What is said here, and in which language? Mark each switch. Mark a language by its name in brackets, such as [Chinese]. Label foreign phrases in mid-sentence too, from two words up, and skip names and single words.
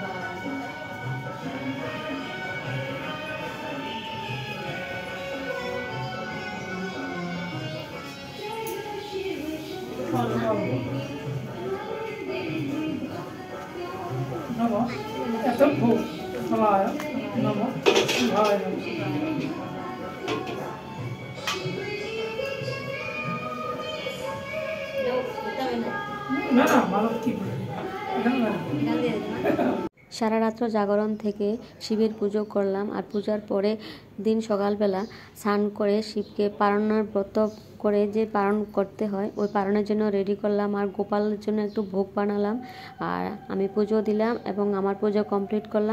[Sanskrit] नमो एतद्भूतफलाय नमो शिवाय नमः। [Hindi] ना ना मालूम की [Bangla] সারা রাত্র জাগরণ থেকে শিবের পুজো করলাম। আর পূজার পরে দিন সকালবেলা স্নান করে শিবকে পারণের ব্রত করে যে পারণ করতে হয় ওই পারণের জন্য রেডি করলাম। আর গোপালের জন্য একটু ভোগ বানালাম আর আমি পুজো দিলাম এবং আমার পুজো কমপ্লিট করলাম।